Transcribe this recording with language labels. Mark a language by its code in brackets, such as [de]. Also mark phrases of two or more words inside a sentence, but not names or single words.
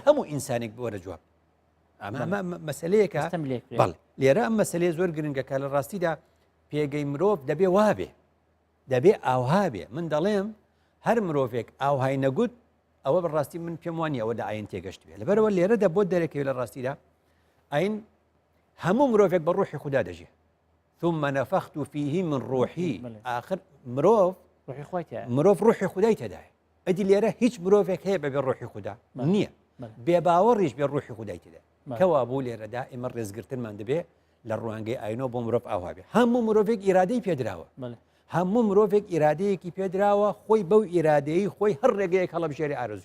[ckb] هەموو ئینسانێک وەرە جواب ئەمە مەسلەیەکە بەڵێ لێرە ئەم مەسلەیە زۆر گرنگەکە لە ڕاستیدا پێگەی مرۆڤ دەبێ وابێ دەبێ ئاوها بێ من دەڵێم هەر مرۆڤێک ئاوهای نەگوت ئەوە بەڕاستی من پێم وانە ئەوە ئاین تێگەشت بێ لەبەرەوە لێرەدا بۆ دەرەکەوێت لە ڕاستیدا ئاین هەموو مرۆڤێک بە ڕوحی خوددا دەژێ [ar] ثم نفخت فيه من روحي [ckb] آخر مرۆڤ ڕوحی خودای تێدایە ئەدی لێرە هیچ مرۆڤێک هەیە بەبێ ڕوحی خوددا نییە بێباوەڕیش بێ ڕوحی خودای تێدا کەوا بوو لێرەدا ئێمە ڕێزگرتنمان دەبێ لە ڕوانگەی ئاینەوە بۆ مرۆڤ ئاوا بێ هەموو مرۆڤێک ئیرادەی پێدراوە هەموو مرۆڤێک ئیرادەیەکی پێدراوە خۆی بەو ئیرادەیە خۆی هەر ڕێگەیەک هەڵەبژێری ئارەزوی